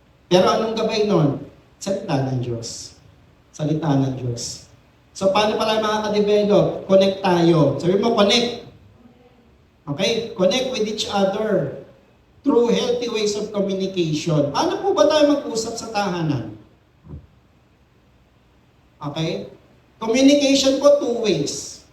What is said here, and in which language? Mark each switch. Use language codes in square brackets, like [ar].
[tl] Pero anong gabay nun? Salita ng Diyos. Salita ng Diyos. So paano pala makaka-develop? Connect tayo. Sabi mo, connect. Okay? [en] Connect with each other through healthy ways of communication. [tl] Paano po ba tayo mag-usap sa tahanan? Okay? [en] Communication po two ways.